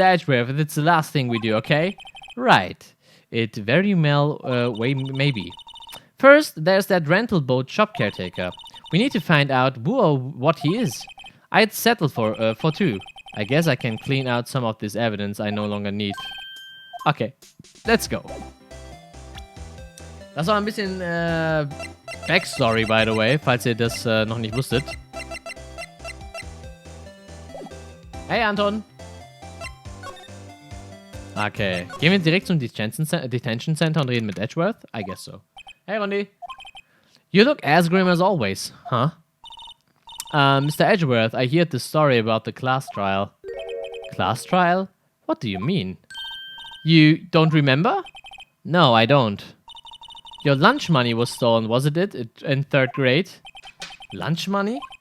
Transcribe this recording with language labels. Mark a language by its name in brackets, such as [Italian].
[English] Edgeworth, and it's the last thing we do, okay? Right. It very well, maybe. First, there's that rental boat shop caretaker. We need to find out who or what he is. I'd settle for two. I guess I can clean out some of this evidence I no longer need. Okay, let's go. [German] Das war ein bisschen Backstory, [English] by the way, [German] falls ihr das noch nicht wusstet. [English] Hey, Anton. [German] Okay, gehen wir direkt zum Detention Center und reden mit Edgeworth? [English] I guess so. Hey, Rondi. You look as grim as always, huh? Mr. Edgeworth, I heard the story about the class trial. Class trial? What do you mean? You don't remember? No, I don't. Your lunch money was stolen, wasn't it? In 3rd grade? Lunch money?